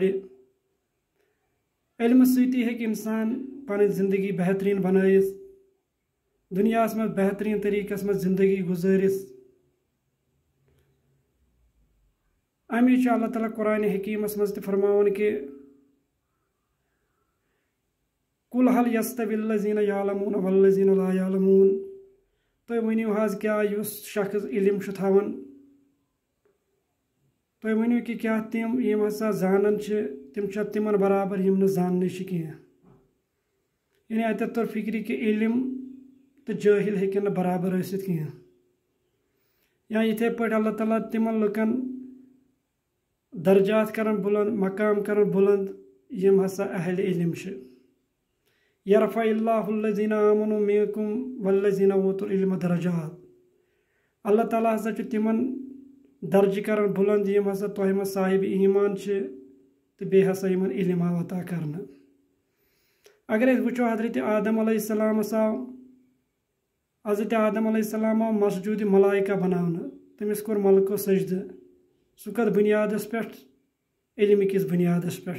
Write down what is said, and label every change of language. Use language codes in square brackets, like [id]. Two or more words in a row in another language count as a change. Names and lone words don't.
[ks] علمہٕ سۭتی ہیٚکہِ انسان پنٕنۍ زندگی بہتریٖن بنٲیِتھ دُنیاہس منٛز بہتریٖن طریٖقس منٛز زندگی گُزٲرِتھ۔ امی چھُ اللہ تعالیٰ قرآنِ حکیٖمس منٛز تہِ فرماوان کہ [ar] قُلْ هَلْ يَسْتَوِي الَّذِينَ يَعْلَمُونَ وَالَّذِينَ لَا يَعْلَمُونَ۔ [ks] تُہۍ ؤنِو حظ کیٛاہ یُس شخص علم چھُ تھاوان تُہۍ ؤنِو کہ کیٛاہ تِم یِم ہسا زانان چھِ تِم چھا تِمن برابر یِم نہٕ زاننٕے چھِ کینٛہہ۔ یعنی اتٮ۪تھ توٚر فکرِ کہ علم تہٕ جٲہل ہیٚکن نہٕ برابر ٲسِتھ کینٛہہ، یا یِتھے پٲٹھۍ اللہ تعالیٰ تِمن لُکن درجات کران بلند مقام کران بلند یم ہسا اہل علم چھِ۔ [ar] یرفع اللہ الذین آمنوا منکم والذین اوتوا العلم درجات۔ [ks] اللہ تعالیٰ ہسا چھُ تِمن درجہِ کران بلند یم ہسا تۄہہِ منٛز صاحب ایمان چھِ تہٕ بیٚیہِ ہسا یِمن علم آو عطا کرنہٕ۔ اگر أسۍ وٕچھو حضرت آدم علیہ السلامس آو حضرت آدم [ar] علیہ السلام [ks] آو مسجوٗدِ ملائکہ بناونہٕ، تٔمِس کوٚر ملکو سجدٕ، سُہ کتھ بنیادس پٮ۪ٹھ علمہِ کِس بنیادس پٮ۪ٹھ۔